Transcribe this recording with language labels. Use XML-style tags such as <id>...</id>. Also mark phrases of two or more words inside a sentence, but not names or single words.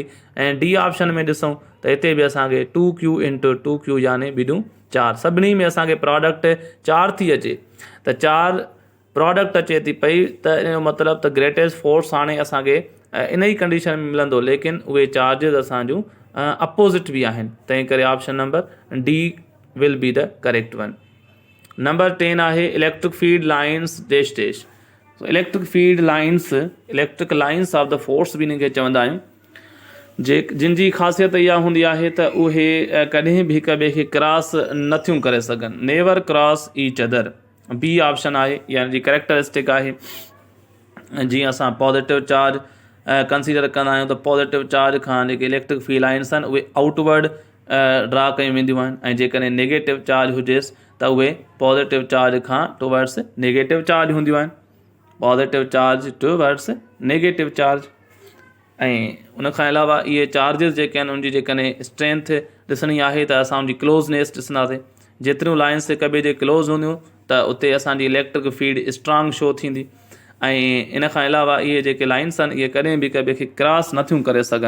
<sd>ऐं डी ऑप्शन में ॾिसूं त हिते बि असांखे</sd> <en>2q into 2q</en> <sd>यानी ॿिॾूं 4, सभिनी में असांखे प्रोडक्ट 4 थी अचे त 4 प्रोडक्ट अचे थी पई त इन जो मतिलबु त</sd> <en>greatest force</en> <sd>हाणे असांखे इन ई कंडीशन में मिलंदो, लेकिन उहे चार्जिस असांजूं अपोज़िट बि आहिनि, तंहिं करे</sd> <en>option number D will be the correct one. number 10 आहे electric field lines dash dash। electric lines of the force</en> <sd>बि हिन खे चवंदा आहियूं, जिन जी ख़ासियत इहा हूंदी आहे त उहे कॾहिं बि हिक ॿिए खे क्रॉस नथियूं करे सघनि,</sd> <en>never cross each other. B option</en> <sd>आहे यानी जी करेक्टरिस्टिक आहे। जीअं असां</sd> <en>positive charge consider</en> <sd>कंदा आहियूं त</sd> <en>positive charge</en> <sd>खां जेके</sd> <en>electric field lines</en> <sd>आहिनि उहे</sd> <en>outward draw</en> <sd>कयूं वेंदियूं आहिनि, ऐं जेकॾहिं</sd> <en>negative charge</en> <sd>हुजेसि त उहे</sd> <en>positive charge</en> <sd>खां</sd> <en>towards negative charge</en> <sd>हूंदियूं आहिनि,</sd> <en>positive charge towards negative charge.</en> <sd>ऐं उनखां अलावा इहे चार्जिस जेके आहिनि उनजी जेकॾहिं स्ट्रेंथ ॾिसणी आहे त असां उनजी क्लोज़नेस ॾिसंदासीं। जेतिरियूं लाइन्स हिक ॿिए जे क्लोज़ हूंदियूं त उते असांजी इलेक्ट्रिक फील्ड</sd> <en>strong show</en> <sd>थींदी। ऐं इन खां अलावा इहे जेके लाइन्स आहिनि इहे कॾहिं बि हिक ॿिए खे क्रॉस नथियूं करे सघनि।</sd>